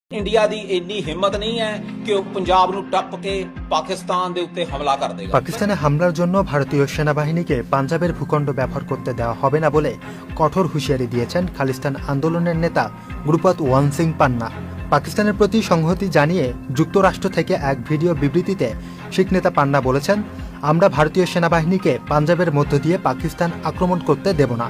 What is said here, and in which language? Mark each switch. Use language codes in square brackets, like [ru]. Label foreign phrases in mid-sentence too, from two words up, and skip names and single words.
[pa] ਇੰਡੀਆ ਦੀ ਇੰਨੀ ਹਿੰਮਤ ਨਹੀਂ ਹੈ ਕਿ ਉਹ ਪੰਜਾਬ ਨੂੰ ਟੱਪ ਕੇ পাকিস্তান ਦੇ ਉੱਤੇ ਹਮਲਾ ਕਰ ਦੇਗਾ। [bn] পাকিস্তানে হামলার জন্য ভারতীয় সেনাবাহিনীকে পাঞ্জাবের ভূখণ্ড ব্যবহার করতে দেওয়া হবে না বলে কঠোর হুঁশিয়ারি দিয়েছেন খালিস্তান আন্দোলনের নেতা গুরুপত ওয়ান সিং পান্না। পাকিস্তানের প্রতি সংহতি জানিয়ে যুক্তরাষ্ট্র থেকে এক ভিডিও বিবৃতিতে শিখ নেতা পান্না বলেছেন, আমরা ভারতীয় সেনাবাহিনীকে পাঞ্জাবের মধ্য দিয়ে পাকিস্তান আক্রমণ করতে দেব না।